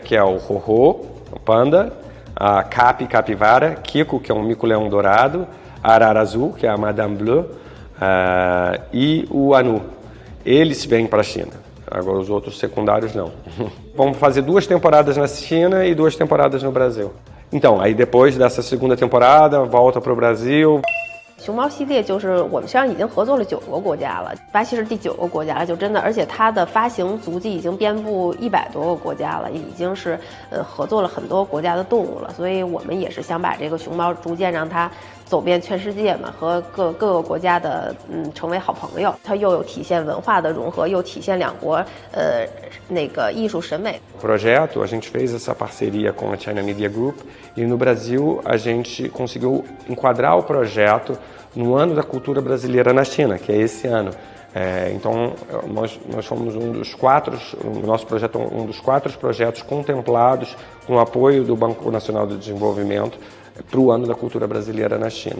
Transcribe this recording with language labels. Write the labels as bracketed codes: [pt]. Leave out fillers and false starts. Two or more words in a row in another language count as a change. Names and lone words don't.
[pt] Que é o Ho Ho, o panda, a capivara, Kiko, que é um mico-leão dourado, a arara azul, que é a Madame Bleu, e o Anu. Eles vêm para a China. Agora os outros secundários não. Vamos fazer 2 temporadas na China e 2 temporadas no Brasil. Então, aí depois dessa segunda temporada, volta para o Brasil. [zh] 熊猫系列就是我们实际上已经合作了9个国家了，巴西是第9个国家了，就真的，而且它的发行足迹已经遍布100多个国家了，已经是合作了很多国家的动物了，所以我们也是想把这个熊猫逐渐让它走遍全世界嘛，和各个国家的成为好朋友。它又有体现文化的融合，又体现两国那个艺术审美。 [pt] Projeto, a gente fez essa parceria com a China Media Group e no Brasil a gente conseguiu enquadrar o projeto no Ano da Cultura Brasileira na China, que é esse ano. Então, nós fomos o nosso projeto é um dos 4 projetos contemplados com o apoio do Banco Nacional de Desenvolvimento para o Ano da Cultura Brasileira na China.